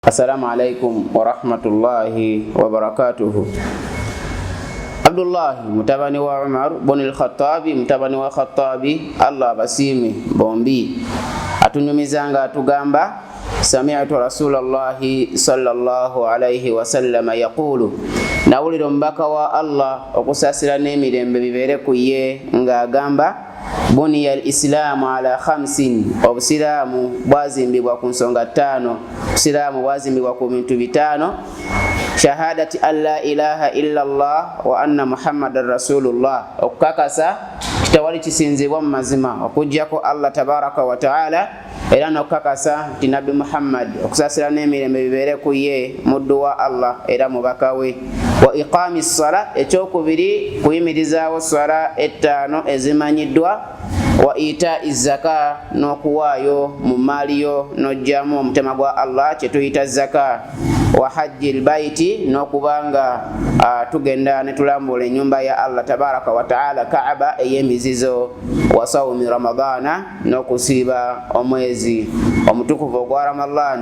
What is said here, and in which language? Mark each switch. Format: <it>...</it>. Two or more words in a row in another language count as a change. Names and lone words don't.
<ar>السلام عليكم ورحمة الله وبركاته.</ar> <lg>Abdullah mutabani wa Umar bin al-Khattabi mutabani wa Khattabi Allah basimi bombi atunyumizanga atugamba</lg> <ar>سمعت رسول الله صلى الله عليه وسلم يقول</ar> <lg>nawulira mbaka wa Allah okusasira n'emirembe bibere kuye nga agamba</lg> <ar>بني الإسلام على خمس</ar> <lg>obusilamu bwazimbibwa ku nsonga ttaano obusilamu bwazimbibwa ku bintu bitaano</lg> <ar>شهادة أن لا إله إلا الله وأن محمدا</ar> <lg>rasulullah okukakasa kitawali kisinzibwa mu mazima okujjako</lg> <ar>الله تبارك وتعالى</ar> <lg>era n'okukakasa nti nabbi Muhammad okusasira n'emirembe bibere ku ye muddu wa Allah era mubaka we</lg> <ar>وإقام الصلاة</ar> <lg>ekyokubiri kuyimirizaawo ssala ettaano ezimanyiddwa</lg> <ar>وإيتاء الزكاة</ar> <lg>n'okuwaayo mu maaliyo n'ojjamu omutema gwa Allah kyetuyita zaka</lg> <ar>وحج البيت</ar> <lg>n'okubanga tugenda ne tulambula ennyumba ya</lg> <ar>الله تبارك وتعالى</ar> <lg>Kaaba ey'emizizo</lg> <ar>وصوم رمضان</ar> <lg>n'okusiiba omwezi omutukuvu ogwa Ramadan.</lg>